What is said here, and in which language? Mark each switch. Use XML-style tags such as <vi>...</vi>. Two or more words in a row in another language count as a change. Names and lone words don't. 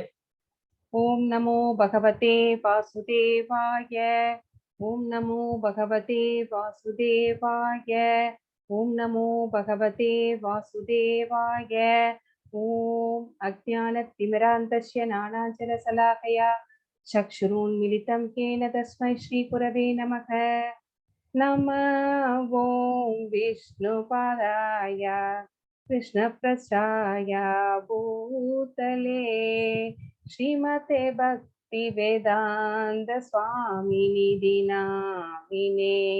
<sa>ॐ नमो भगवते वासुदेवाय. ॐ नमो भगवते वासुदेवाय. ॐ नमो भगवते वासुदेवाय. ॐ अज्ञानतिमिरान्धस्य ज्ञानाञ्जनशलाकया चक्षुरुन्मीलितं येन तस्मै श्रीगुरवे नमः. नमः ओं विष्णुपादाय कृष्णप्रसाय भूतले श्रीमते भक्तिवेदान्त स्वामिनिधि नामिने।</sa>